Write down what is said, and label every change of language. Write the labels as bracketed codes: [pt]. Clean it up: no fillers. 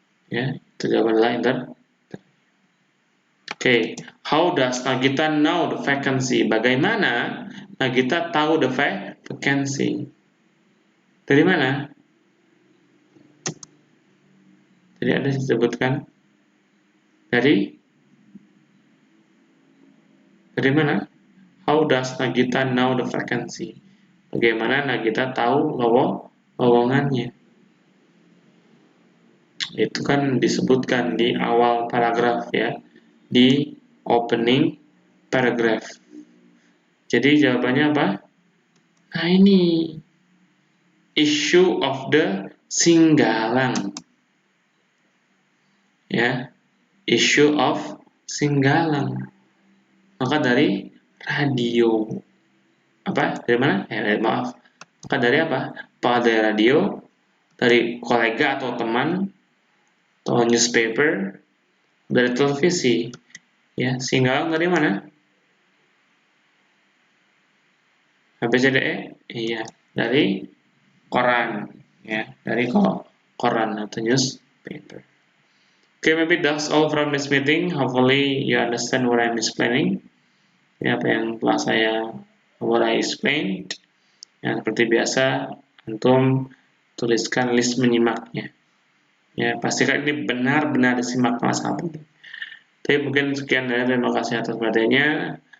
[id] Ya, itu jawaban adalah [en] Oke, how does Nagita know the vacancy? [id] Bagaimana Nagita tahu [en] the vacancy? [id] Dari mana? Jadi ada disebutkan dari mana? [en] How does Nagita know the vacancy? [id] Bagaimana Nagita tahu lowongannya? Itu kan disebutkan di awal paragraf ya, di opening paragraph. Jadi jawabannya apa? Nah ini [en] issue of the Singgalang. Ya, issue of Singgalang. [id] Maka dari radio. Apa? Dari mana? Maaf. Maka dari apa? Apakah dari radio, dari kolega atau teman, atau newspaper, dari televisi. Ya, Singgalang dari mana? ABCDE? Iya, dari koran. Ya, dari koran atau newspaper. [en] Okay, maybe that's all from this meeting. Hopefully you understand what I'm explaining. [id] Ya, apa yang telah [en] what I explained. [id] Ya, seperti biasa, antum tuliskan list menyimaknya. Ya, pastikan ini benar-benar disimak sangat penting. Tapi mungkin sekian dari terima kasih atas perhatiannya.